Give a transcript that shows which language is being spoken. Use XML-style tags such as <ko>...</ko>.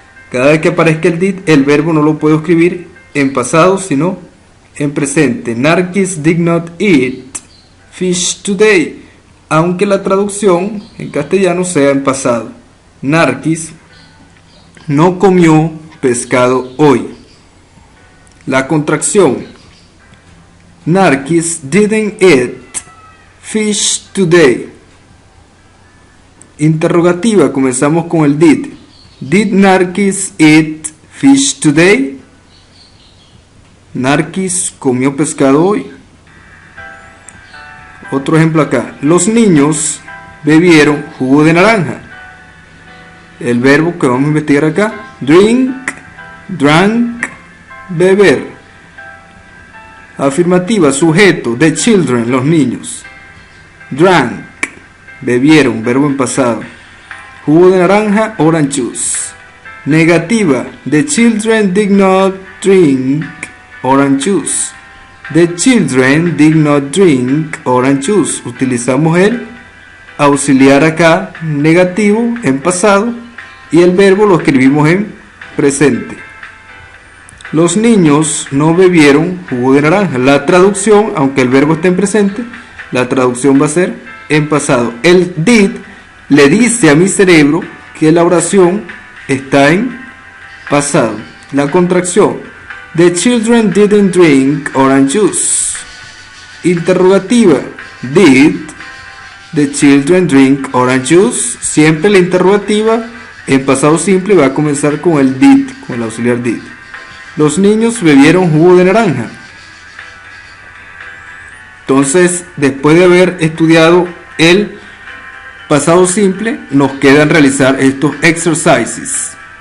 <es>Cada vez que aparezca el did, el verbo no lo puedo escribir en pasado, sino en presente.</es> <en>Narquis did not eat fish today,</en> <es>aunque la traducción en castellano sea en pasado. Narquis no comió pescado hoy. La contracción,</es> <en>Narquis didn't eat fish today.</en> <es>Interrogativa, comenzamos con el</es> <en>did. Did Narquis eat fish today?</en> <es>Narquis comió pescado hoy. Otro ejemplo acá. Los niños bebieron jugo de naranja. El verbo que vamos a investigar acá, drink, drank, beber. Afirmativa, sujeto,</es> <en>the children,</en> <es>los niños. Drank, bebieron, verbo en pasado. Jugo de naranja, orange juice. Negativa,</es> <en>the children did not drink orange juice. The children did not drink orange juice.</en> <es>Utilizamos el auxiliar acá, negativo, en pasado, y el verbo lo escribimos en presente. Los niños no bebieron jugo de naranja. La traducción, aunque el verbo esté en presente, la traducción va a ser en pasado. El did le dice a mi cerebro que la oración está en pasado. La contracción,</es> <en>the children didn't drink orange juice.</en> <es>Interrogativa,</es> <en>did the children drink orange juice?</en> <es>Siempre la interrogativa en pasado simple va a comenzar con el did, con el auxiliar did. Los niños bebieron jugo de naranja. Entonces, después de haber estudiado el pasado simple, nos quedan realizar estos exercises.</es>